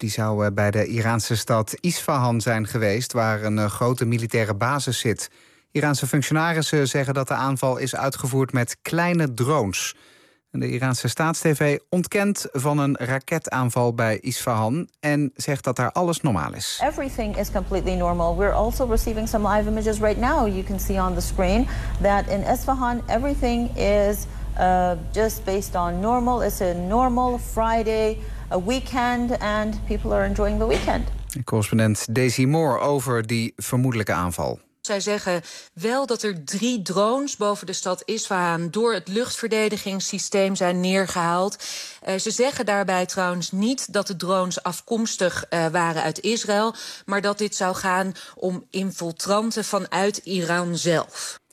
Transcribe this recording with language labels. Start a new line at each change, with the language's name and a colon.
Dutch: Die zou bij de Iraanse stad Isfahan zijn geweest, waar een grote militaire basis zit. Iraanse functionarissen zeggen dat de aanval is uitgevoerd met kleine drones. De Iraanse staatstv ontkent van een raketaanval bij Isfahan en zegt dat daar alles normaal is.
English: Everything is completely normal. We're also receiving some live images right now. You can see on the screen that in Isfahan everything is just based on normal. It's a normal Friday, a weekend, and people are enjoying the weekend.
Dutch: Correspondent Daisy Moore over die vermoedelijke aanval. Zij zeggen wel dat er 3 drones boven de stad Isfahan door het luchtverdedigingssysteem zijn neergehaald. Ze zeggen daarbij trouwens niet dat de drones afkomstig waren uit Israël, maar dat dit zou gaan om infiltranten vanuit Iran zelf.